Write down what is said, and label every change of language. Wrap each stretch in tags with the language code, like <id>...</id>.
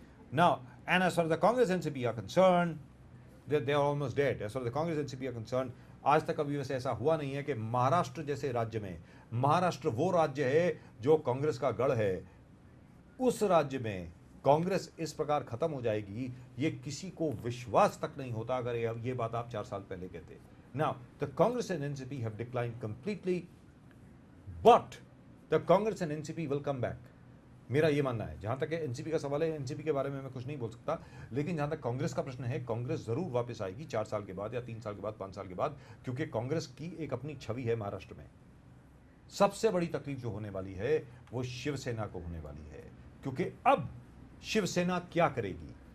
<en>Now, and as far as the Congress NCP are concerned, they are almost dead. As far as the Congress NCP are concerned,</en> <hi>आज तक कभी वैसे ऐसा हुआ नहीं है कि महाराष्ट्र जैसे राज्य में, महाराष्ट्र वो राज्य है जो कांग्रेस का गढ़ है, उस राज्य में कांग्रेस इस प्रकार खत्म हो जाएगी, ये किसी को विश्वास तक नहीं होता अगर ये बात आप 4 साल पहले कहते।</hi> <en>Now, the Congress and NCP have declined completely, but the Congress and NCP will come back.</en> <hi>मेरा ये मानना है। जहां तक एनसीपी का सवाल है, एनसीपी के बारे में मैं कुछ नहीं बोल सकता, लेकिन जहां तक कांग्रेस का प्रश्न है, कांग्रेस जरूर वापस आएगी 4 साल के बाद या 3 साल के बाद, 5 साल के बाद, क्योंकि कांग्रेस की एक अपनी छवि है महाराष्ट्र में। सबसे बड़ी तकलीफ जो होने वाली है वो शिवसेना को होने वाली है, क्योंकि अब शिवसेना क्या करेगी।</hi>